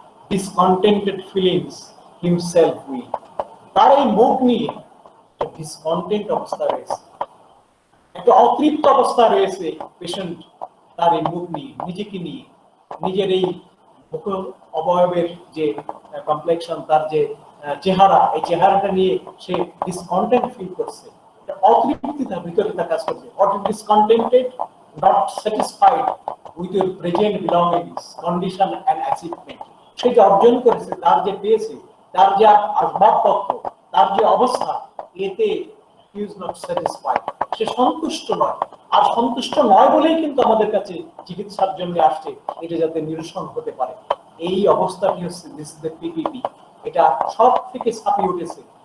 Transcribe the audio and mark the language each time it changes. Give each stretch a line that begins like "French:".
English: Discontented feelings himself with.
Bangla: তার এই মুখ নিয়ে ডিসকন্টেন্ট অবস্থা রয়েছে, একটা অতৃপ্ত অবস্থা রয়েছে পেশেন্ট তার এই মুখ নিয়ে, নিজেকে নিয়ে, নিজের এই মুখ অবয়বের যে কমপ্লেকশন, তার যে চেহারা, এই চেহারাটা নিয়ে সে ডিসকন্টেন্ট ফিল করছে। অতৃপ্তি তার ভিতরে তা কাজ করছে,
English: or discontented, not satisfied with your present belongings, condition and achievement।
Bangla: সে যে অর্জন করেছে, তার যে পেয়েছে, তার যে আসবাবপত্র, তার যে অবস্থা, এতে
English: he is not satisfied,
Bangla: সে সন্তুষ্ট নয়। আর সন্তুষ্ট নয় বলেই কিন্তু আমাদের কাছে চিকিৎসার জন্য আসছে, এটা যাতে নিরসন হতে পারে। এই অবস্থাটি হচ্ছে
English: This is the PPP.
Bangla: এটা সব থেকে ছাপিয়ে উঠেছে।